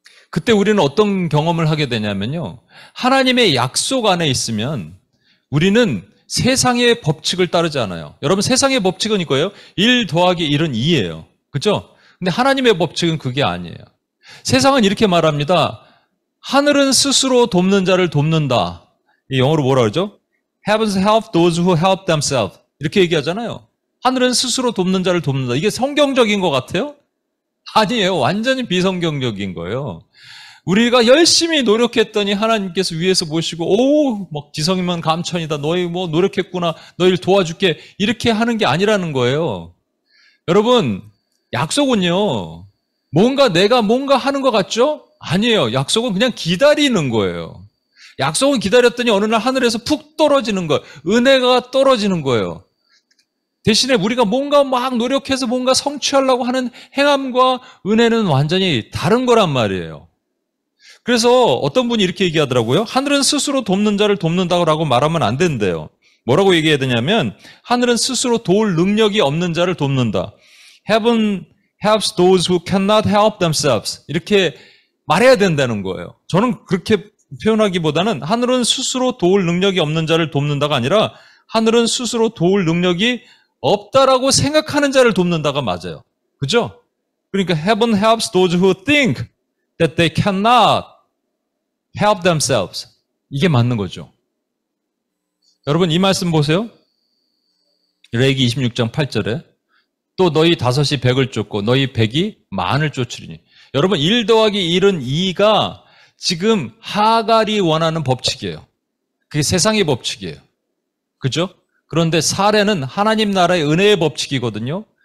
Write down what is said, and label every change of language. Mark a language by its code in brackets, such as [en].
[ko] 그때 우리는 어떤 경험을 하게 되냐면요. 하나님의 약속 안에 있으면 우리는 세상의 법칙을 따르지 않아요. 여러분 세상의 법칙은 이거예요. 1 더하기 1은 2예요. 그렇죠? 근데 하나님의 법칙은 그게 아니에요. 세상은 이렇게 말합니다. 하늘은 스스로 돕는 자를 돕는다. 이 영어로 뭐라 그러죠? [en] Heavens help those who help themselves. [ko] 이렇게 얘기하잖아요. 하늘은 스스로 돕는 자를 돕는다. 이게 성경적인 것 같아요? 아니에요. 완전히 비성경적인 거예요. 우리가 열심히 노력했더니 하나님께서 위에서 보시고 막 지성이면 감천이다. 너희 뭐 노력했구나. 너희를 도와줄게. 이렇게 하는 게 아니라는 거예요. 여러분 약속은요. 내가 뭔가 하는 것 같죠? 아니에요. 약속은 그냥 기다리는 거예요. 약속은 기다렸더니 어느 날 하늘에서 푹 떨어지는 거예요. 은혜가 떨어지는 거예요. 대신에 우리가 뭔가 막 노력해서 뭔가 성취하려고 하는 행함과 은혜는 완전히 다른 거란 말이에요. 그래서 어떤 분이 이렇게 얘기하더라고요. 하늘은 스스로 돕는 자를 돕는다고 말하면 안 된대요. 뭐라고 얘기해야 되냐면 하늘은 스스로 도울 능력이 없는 자를 돕는다. [en] Heaven helps those who cannot help themselves. [ko] 이렇게 말해야 된다는 거예요. 저는 그렇게 표현하기보다는 하늘은 스스로 도울 능력이 없는 자를 돕는다가 아니라 하늘은 스스로 도울 능력이 없다라고 생각하는 자를 돕는다가 맞아요. 그죠? 그러니까 [en] Heaven helps those who think that they cannot help themselves. [ko] 이게 맞는 거죠. 여러분 이 말씀 보세요. 레위기 26장 8절에 또 너희 다섯이 100을 쫓고 너희 100이 만을 쫓으리니. 여러분 1 더하기 1은 2가 지금 하갈이 원하는 법칙이에요. 그게 세상의 법칙이에요. 그죠? 그런데 사례는 하나님 나라의 은혜의 법칙이거든요.